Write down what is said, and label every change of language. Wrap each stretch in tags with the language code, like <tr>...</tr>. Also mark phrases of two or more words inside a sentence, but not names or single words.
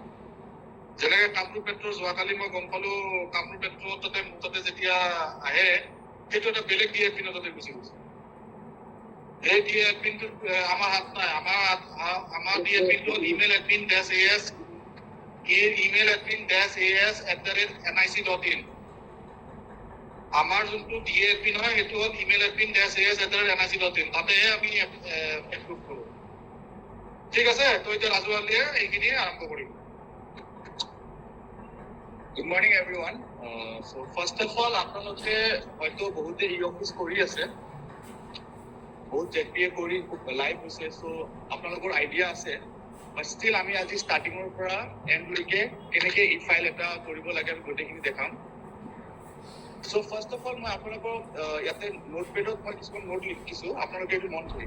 <as>যেনেকে কামৰূপ মেট্ৰ' যোৱাকালি মই গম পালো কামৰূপ মেট্ৰ' তাতে মোৰ তাতে যেতিয়া আহে সেইটো এটা বেলেগ ডিএফপিনৰ তাতে গুচি গৈছে। এই ডিএফপিনটো আমাৰ হাত নাই। আমাৰ ডিএফপিনটো</as> <en>email admin dash</en> <as>এএছ</as> <en>email admin dash</en> <as>as@nic.in। আমাৰ যোনটো ডিএফপি নহয় সেইটো হ'ল</as> <en>email admin dash</en> <as>as@nic.in। তাতেহে আমি এপ্ৰুভ কৰোঁ। ঠিক আছে, তো এতিয়া ৰাজুৱালীয়ে এইখিনি আৰম্ভ কৰিম।</as> <en>Good morning everyone. So first of all,</en> <as>আপোনালোকে হয়তো বহুতে ই অফিচ কৰি আছে, বহুত জেপিএ কৰি লাইভ হৈছে, সো আপোনালোকৰ আইডিয়া আছে।</as> <en>but still</en> <as>আমি আজি ষ্টাৰ্টিঙৰ পৰা এণ্ডলৈকে কেনেকৈ ই ফাইল এটা কৰিব লাগে আমি গোটেইখিনি দেখাম।</as> <en>so first of all</en> <as>মই আপোনালোকক ইয়াতে নোটপেডত মই কিছুমান নোট লিখিছোঁ, আপোনালোকে এইটো মন কৰিব।</as>